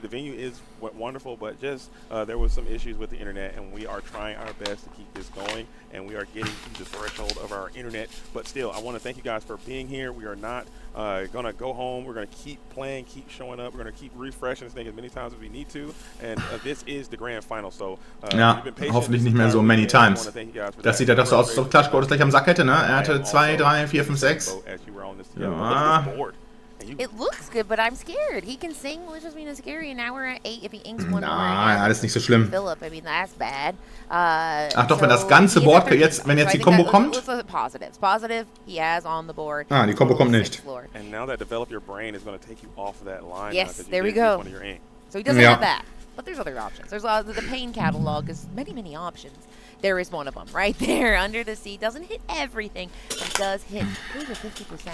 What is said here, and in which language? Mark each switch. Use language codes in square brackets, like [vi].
[en] The venue is wonderful, but just there was some issues with the internet, and we are trying our best to keep this going, and we are getting to the threshold of our internet. But still, I want to thank you guys for being here. We are not going to go home. We're going to keep playing, keep showing up. We're going to keep refreshing this thing as many times as we need to. And this is the grand final. So, [de] ja, hoffentlich nicht mehr [en] so many times. [de] Das sieht ja doch so aus, als ob ClutchGoat das gleich am Sack hätte, ne? Er hatte 2, 3, 4, 5, 6. Ja. [en] It looks good, but I'm scared. He can sing, which just means it's scary, and now we're at 8. If he inks one more, [de] alles nicht so schlimm. [en] Philip, I mean, that's bad. [de] Ach doch, wenn das ganze Board jetzt, wenn jetzt die Combo kommt. [en] Positives. Positive, he has on the board. [de] Die Combo kommt nicht. [en] And now that develop your brain is going to take you off of that line. Yes, there we go. So he doesn't have that. But there's other options. There's the pain catalog is many options. There is one of them right there. Under the Sea doesn't hit everything, but does hit over 50%.